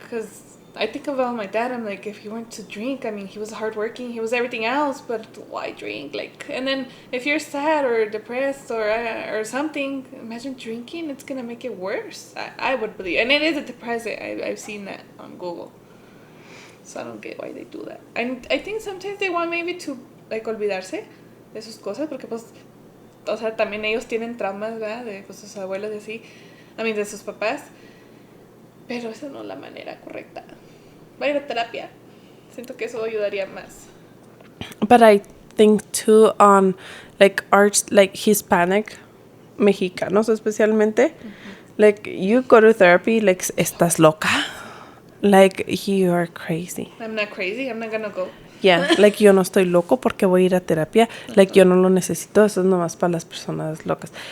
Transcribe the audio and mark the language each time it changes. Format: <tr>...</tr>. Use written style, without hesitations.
<en>Because I think about my dad, I'm like, if he weren't to drink, I mean, he was hardworking, he was everything else, but why drink? Like, and then if you're sad or depressed or something, imagine drinking, it's gonna make it worse. I would believe, and it is a depressant. I've seen that on Google, so I don't get why they do that. And I think sometimes they want maybe to like</en> <es>olvidarse de sus cosas, porque pues, o sea, también ellos tienen traumas, ¿verdad? De pues, sus abuelos y así, de sus papás. Pero esa no es la manera correcta. Va a ir a terapia. Siento que eso ayudaría más.</es> <en>But I think too on like arts, like Hispanic, Mexicanos especialmente, like you go to therapy, like</en> <es>estás loca,</es> <en>like you are crazy. I'm not crazy. I'm not gonna go.</en> <es>Yeah, like yo no estoy loco porque voy a ir a terapia. Like yo no lo necesito. Eso es nomás para las personas locas.</es>